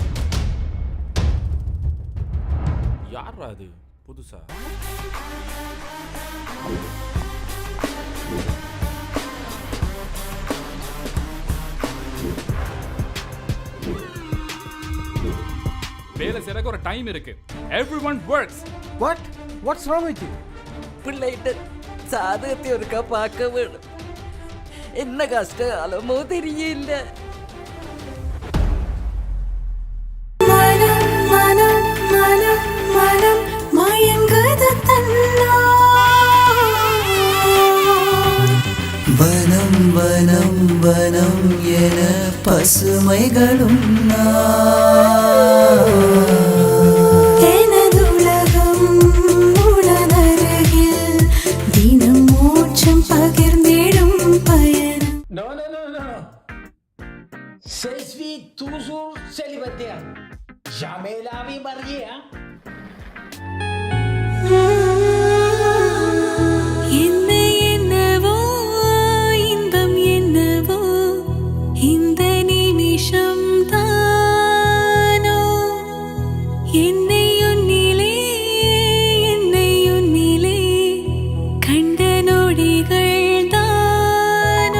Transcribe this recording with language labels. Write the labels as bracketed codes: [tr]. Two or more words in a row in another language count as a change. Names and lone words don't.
[ta] யாரா அது புதுசா? வேலை செய்யறதுக்கு ஒரு டைம் இருக்கு. [en] Everyone works. What's wrong with you? [ta] பிள்ளைகிட்ட சாதகத்தை ஒருக்கா பார்க்க வேணும். என்ன கஷ்டம் அலமோ தெரியல. வனம் வனம் வனம் என பசுமைகளும் எனதுலகம் உடனருகில் தினம் மோட்சம் பகிர்ந்திடும் பயணம். [en] No. [fr] Je suis toujours célibataire. Jamais la vie mariée, hein? [ta] என்னவோ இன்பம் என்னவோ இந்த நிமிஷம் தானோ என்னை உன்னிலே கண்ட நொடிகள் தானோ.